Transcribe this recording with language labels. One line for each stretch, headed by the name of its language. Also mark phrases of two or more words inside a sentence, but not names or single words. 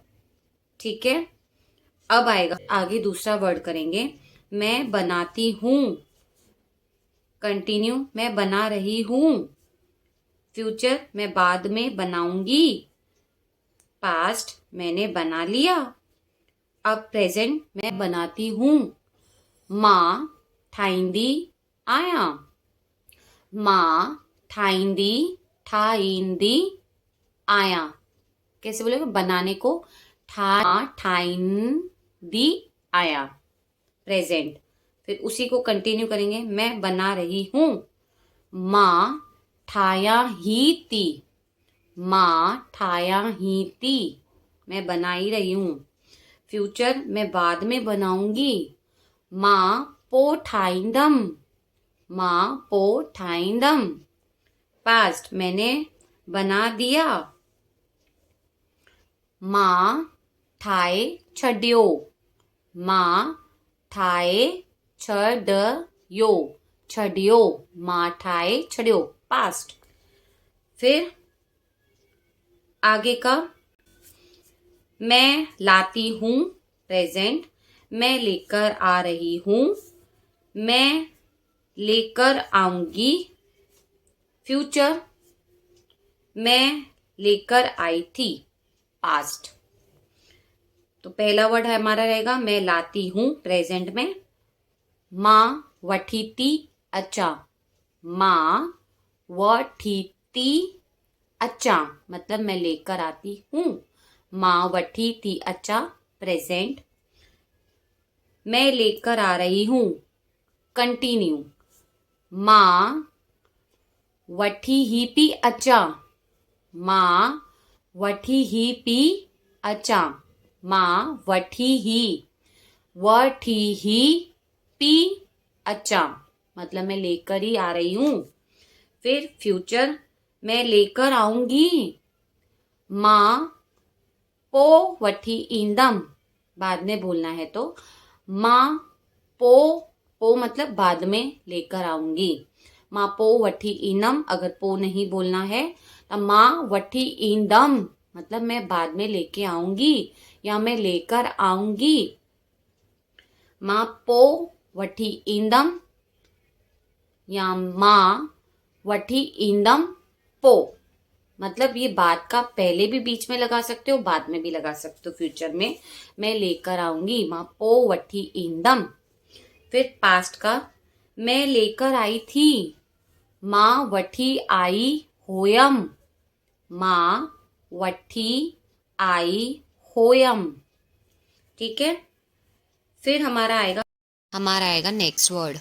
Hindi: ठीक है, अब आएगा आगे दूसरा वर्ड करेंगे। मैं बनाती हूँ, कंटिन्यू मैं बना रही हूँ, फ्यूचर मैं बाद में बनाऊंगी, पास्ट मैंने बना लिया। अब प्रेजेंट मैं बनाती हूँ,
Sindhi: मां ठाहींदी आया, मां ठाहींदी आया।
Hindi: कैसे बोलेगा बनाने को?
Sindhi: ठाहींदी आया,
Hindi: प्रेजेंट। फिर उसी को कंटिन्यू करेंगे। मैं बना रही हूँ,
Sindhi: मां ठाया ही ती, मां ठाया ही ती,
Hindi: मैं बना ही रही हूँ। फ्यूचर मैं बाद में बनाऊंगी,
Sindhi: मां पो ठाहींदम, मां पो ठाहींदम।
Hindi: पास्ट मैंने बना दिया,
Sindhi: मां ठाए छॾियो, मां ठाए छॾियो, मां ठाए छॾियो,
Hindi: पास्ट। फिर आगे का मैं लाती हूँ प्रेजेंट, मैं लेकर आ रही हूँ, मैं लेकर आऊंगी फ्यूचर, मैं लेकर आई थी पास्ट। तो पहला वर्ड है हमारा रहेगा मैं लाती हूँ प्रेजेंट में,
Sindhi: माँ वठी थी अचा, माँ वठी थी अचा
Hindi: मतलब मैं लेकर आती हूँ,
Sindhi: माँ वठी थी अचा
Hindi: प्रेजेंट। मैं लेकर आ रही हूँ कंटिन्यू,
Sindhi: माँ वठी ही पी अचा, माँ वठी ही पी अचा, माँ वठी ही पी अचा
Hindi: मतलब मैं लेकर ही आ रही हूँ। फिर फ्यूचर मैं लेकर आऊंगी,
Sindhi: माँ पो वठी ईंदम,
Hindi: बाद में बोलना है तो
Sindhi: माँ पो
Hindi: मतलब बाद में लेकर आऊंगी,
Sindhi: माँ पो वठी ईंदम।
Hindi: अगर पो नहीं बोलना है तो
Sindhi: माँ वठी ईंदम
Hindi: मतलब मैं बाद में लेके आऊंगी या मैं लेकर आऊंगी,
Sindhi: माँ पो वठी ईंदम
Hindi: या
Sindhi: माँ वठी ईंदम पो।
Hindi: मतलब ये बात का पहले भी बीच में लगा सकते हो, बाद में भी लगा सकते हो। फ्यूचर में मैं लेकर आऊंगी,
Sindhi: माँ पो वठी ईंदम।
Hindi: फिर पास्ट का मैं लेकर आई थी,
Sindhi: माँ वठी आई होयम, माँ वठी आई होयम।
Hindi: ठीक है। फिर हमारा आएगा
English: next word.